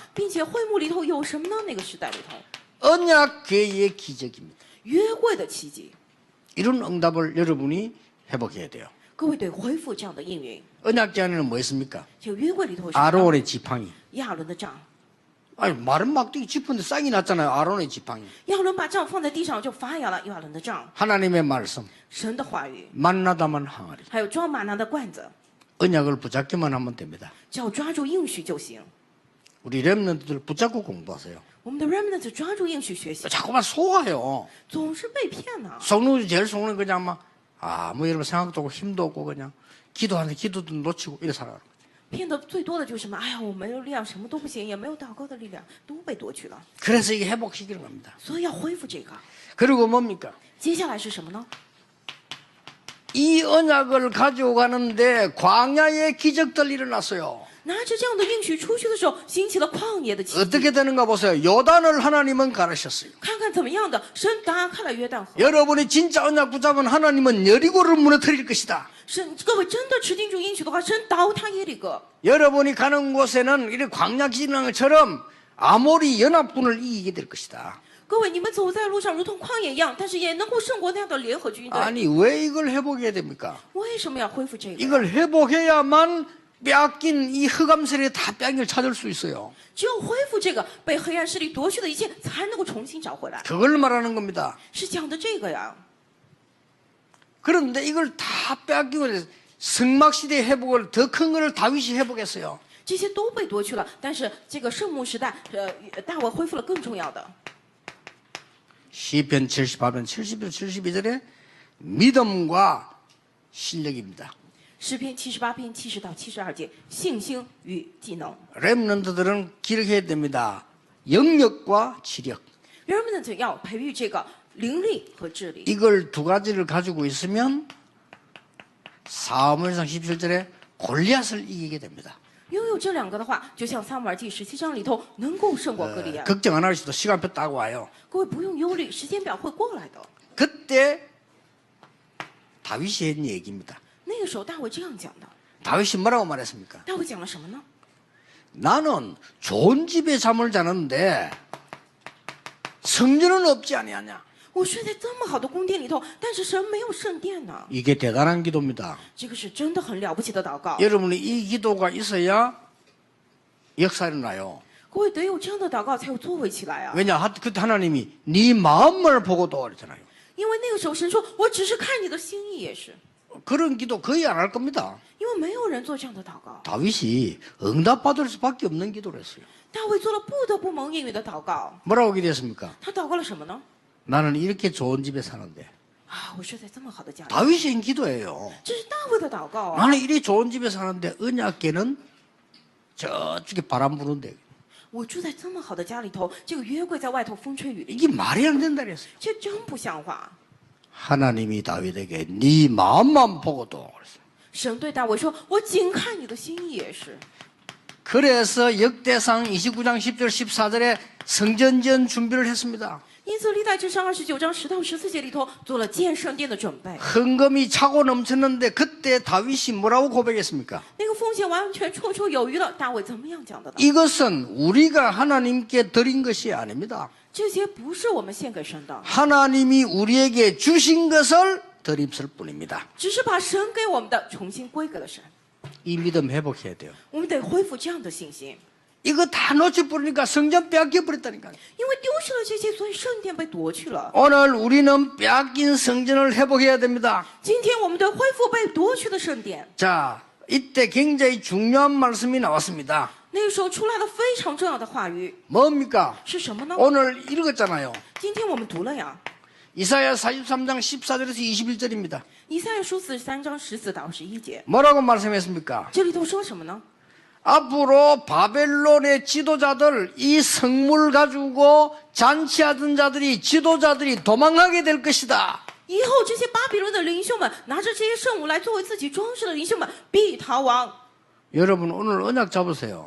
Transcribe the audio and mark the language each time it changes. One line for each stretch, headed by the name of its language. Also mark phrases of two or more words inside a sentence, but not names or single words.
Chinese: 并且会幕里头有什么呢？那个时代里头，
Korean: 언약궤의 기적입니다.
Chinese: 约柜的奇迹。
Korean: 이런 응답을 여러분이 회복해야 돼요.
Chinese: 各位得恢复这样的应允。
Korean: 언약궤 안에는 뭐 있습니까?
Chinese: 这个约柜里头有什么呢？
Korean: 아론의 지팡이.
Chinese: 亚伦的杖，
Korean: 아니 마른 막대기 짚은데 싹이 났잖아요. 아론의 지팡이.
Chinese: 亚伦把杖放在地上就发芽了。亚伦的杖，
Korean: 하나님의 말씀.
Chinese: 神的话语，
Korean: 만나다만 항아리.
Chinese: 还有装玛拿的罐子，
Korean: 언약을 붙잡기만 하면 됩니다.
Chinese: 只要抓住应许就行。
Korean: 우리 렘넌트들 붙잡고 공부하세요.
Chinese: 我们的 remnant 抓住应许学习，
Korean: 자꾸만 속아요.
Chinese: 总是被骗呢、
Korean: 속는 제일 속는 그냥 막 아무 여러분 생각도 없고 힘도 없고 그냥 기도하는데 기도도 놓치고 이래 살아가는 거죠.
Chinese: 骗的最多的就是什么？哎呀，我没有力量，什么都不行，也没有祷告的力量，都被夺去了。
Korean: 그래서 이게 회복시키는 겁니다.
Chinese: 所以要恢复这个。
Korean: 그리고 뭡니까?
Chinese: 接下来是什么呢？
Korean: 이 언약을 가지고 가는데 광야의 기적들 일어났어요.
Chinese: 拿着这样的应许出去的时候，兴起了旷野的奇迹。
Korean: 어떻게 되는가 보세요. 요단을 하나님은 가르셨어요.
Chinese: 看看怎么样的，神打开了约旦河。
Korean: 여러분이 진짜 언약 붙잡은 하나님은 여리고를 무너뜨릴 것이다.
Chinese: 神，各位真的持定住应许的话，神倒塌耶利哥。
Korean: 여러분이 가는 곳에는 이렇게 광야 기능처럼 아모리 연합군을 이기게 될 것이다.
Chinese: 各位，你们走在路上如同旷野一样，但是也能够胜过那样的联合军队。
Korean: 아니 왜 이걸 회복해야 됩니까?
Chinese: 为什么要恢复这个？
Korean: 이걸 회복해야만 빼앗긴 이 흑암세력이 다 빼앗긴 걸 찾을 수 있어요.
Chinese: 只有恢复这个被黑暗势力夺去的一切，才能够重新找回来。
Korean: 그걸 말하는 겁니다.
Chinese: 是讲的这个呀。
Korean: 그런데 이걸 다 빼앗기고 성막 시대의 회복을 더 큰 거를 다윗이 회복했어요.
Chinese: 这些都被夺去了，但是这个圣幕时代，大卫恢复了更重要的。
Korean: 시편 78편 71, 72절에 믿음과 실력입니다.
Chinese: 诗篇78篇70到72节，信心与技能。
Korean: 렘넌트들은 기록해야 됩니다. 영역과 지력.
Chinese: 人们要培育这个灵力和智力。
Korean: 이걸 두 가지를 가지고 있으면 사무엘상 17절에 골리앗을 이기게 됩니다.
Chinese: 拥有这两个的话，就像撒母耳记17章里头能够胜过歌利亚。
Korean: 걱정 안 하시도 시간표 따고 와요.
Chinese: 各位不用忧虑，时间表会过来的。
Korean: 그때 다윗이 한 얘기입니다.
Chinese: 那个时候大卫这样讲的。
Korean: 다윗이 뭐라고 말했습니까?
Chinese: 大卫讲了什么呢？
Korean: 나는 좋은 집에 잠을 자는데 성전은 없지 아니하냐.
Chinese: 我睡在这么好的宫殿里头，但是神没有圣殿呢。
Korean: 이게 대단한 기도입니다.
Chinese: 这个是真的很了不起的祷告。
Korean: 여러분이 이 기도가 있어야 역사 일어나요.
Chinese: 各位得有这样的祷告，才有作为起来啊。
Korean: 왜냐? 그때 하나님이 네 마음을 보고도 그랬잖아요.
Chinese: 因为那个时候神说：“我只是看你的心意也是。
Korean: 그런 기도 거의 안 할 겁니다.
Chinese: 因为没有人做这样的祷告。
Korean: 다윗이 응답받을 수밖에 없는 기도를 했어요.
Chinese: 大卫做了不得不蒙应允的祷告。
Korean: 뭐라고 기도했습니까?
Chinese: 他祷告了什么呢？
Korean: 나는 이렇게 좋은 집에 사는데.
Chinese: 啊，我睡在这么好的家里，
Korean: 다윗이 한 기도예요.
Chinese: 这是大卫的祷告啊。
Korean: 나는 이리 좋은 집에 사는데 언약궤는 저쪽에 바람 부는데.
Chinese: 我住在这么好的家里头，这个约柜在外头风吹雨淋，
Korean: 이게 말이 안 된다 그랬어요.
Chinese: 这真不像话。
Korean: 하나님이 다윗에게 네 마음만 보고도 그랬어요.
Chinese: 神对大卫说：“我仅看你的心意也是。”
Korean: 그래서 역대상 29장 10절 14절에 성전전 준비를 했습니다.
Chinese: 因此，历代志上29章10到14节里头做了建圣殿的准备。
Korean: 헌금이 차고 넘쳤는데 그때 다윗이 뭐라고 고백했습니까?
Chinese: 那个奉献完全绰绰有余了，大卫怎么样讲的呢？
Korean: 이것은 우리가 하나님께 드린 것이 아닙니다.
Chinese: 这些不是我们献给神的，
Korean: 하나님이 우리에게 주신 것을 드립쓸 뿐입니다.
Chinese: 只是把神给我们的重新归给了神。
Korean: 이 믿음 회복해야 돼요.
Chinese: 我们得恢复这样的信心，
Korean: 이거 다 놓쳐버리니까 성전 빼앗겨 버렸다니까요.
Chinese: 因为丢失了这些，所以圣殿被夺去了。
Korean: 오늘 우리는 빼앗긴 성전을 회복해야 됩니다.
Chinese: 今天我们得恢复被夺去的圣殿。
Korean: 자, 이때 굉장히 중요한 말씀이 나왔습니다.
Chinese: 那个时候出来了非常重要的话语，
Korean: 뭡니까?
Chinese: 是什么呢？
Korean: 오늘 읽었잖아요.
Chinese: 今天我们读了呀，
Korean: 이사야 43장 14절에서 21절입니다.
Chinese: 以赛亚书43章14到21节，
Korean: 뭐라고 말씀했습니까?
Chinese: 这里头说什么呢？
Korean: 앞으로 바벨론의 지도자들, 이 성물 가지고 잔치하던 자들이, 지도자들이 도망하게 될 것이다.
Chinese: 以后这些巴比伦的领袖们拿着这些圣物来作为自己装饰的领袖们必逃亡。
Korean: 여러분 오늘 언약 잡으세요.